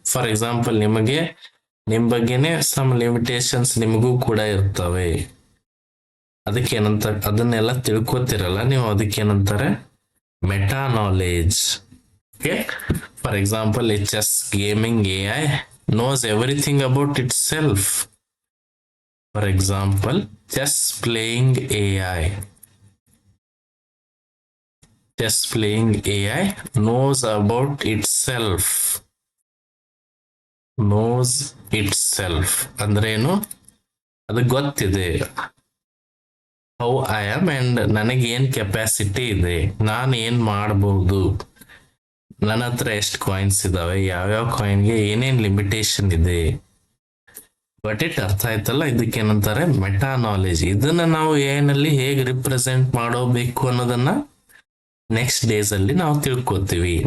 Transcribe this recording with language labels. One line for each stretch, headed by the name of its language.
Kannada: For example, ನಿಮ್ ಬಗ್ಗೆನೆ some limitations ನಿಮಗೂ ಕೂಡ ಇರ್ತವೆ. ಅದಕ್ಕೇನಂತ ಅದನ್ನೆಲ್ಲ ತಿಳ್ಕೊತಿರಲ್ಲ ನೀವು, ಅದಕ್ಕೇನಂತಾರೆ meta knowledge.
English: Okay, for example a chess gaming AI knows everything about itself. For example, chess playing AI. Chess playing AI knows about itself. Knows itself
Kannada: ಅಂದ್ರೇನು? ಅದು ಗೊತ್ತಿದೆ.
English: how I am and
Kannada: ನನಗೆ ಏನ್ ಕೆಪಾಸಿಟಿ ಇದೆ, ನಾನು ಏನ್ ಮಾಡಬಹುದು, ನನ್ನ ಹತ್ರ ಎಷ್ಟು ಕಾಯಿನ್ಸ್ ಇದಾವೆ, ಯಾವ್ಯಾವ ಕಾಯಿನ್ಗೆ ಏನೇನ್ ಲಿಮಿಟೇಷನ್ ಇದೆ.
English: but it
Kannada: ಅರ್ಥ ಆಯ್ತಲ್ಲ, ಇದಕ್ಕೇನಂತಾರೆ ಮೆಟಾ ನಾಲೆಜ್. ಇದನ್ನ ನಾವು ಏನಲ್ಲಿ ಹೇಗೆ ರಿಪ್ರೆಸೆಂಟ್ ಮಾಡೋಬೇಕು ಅನ್ನೋದನ್ನ ನೆಕ್ಸ್ಟ್ ಡೇಸ್ ಅಲ್ಲಿ ನಾವು ತಿಳ್ಕೊತೀವಿ.